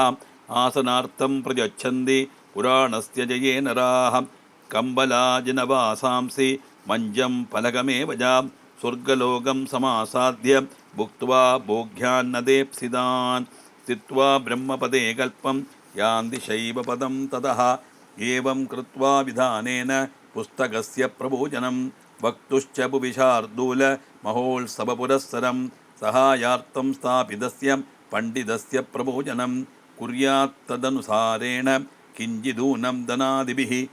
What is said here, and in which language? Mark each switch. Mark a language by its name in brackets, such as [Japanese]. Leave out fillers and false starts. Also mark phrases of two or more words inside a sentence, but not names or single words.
[Sanskrit] ആസനാർത്ഥം പ്രയച്ഛന്തി പുരാണസ്യ ജയേ നരാഃ. കമ്പലാജിനവാസാംസി മഞ്ജം ഫലകമേവ ച. സ്വർഗലോകം സമാസാദ്യ ഭുക്ത്വാ ഭോഗ്യാന്നദേപ്സിതാൻ. സ്ഥിത്വാ ബ്രഹ്മപദേ കൽപ്പം യാന്തി ശൈവപദം തതഃ. एवं कृत्वा विधानेन पुस्तकस्य प्रभोजनं वक्तुश्च भुविशार्दूल महोत्सवपुरस्सरं सहायार्थं स्थापितस्य पण्डितस्य प्रभोजनं कुर्यात्तदनुसारेण किञ्चिदूनं धनादिभिः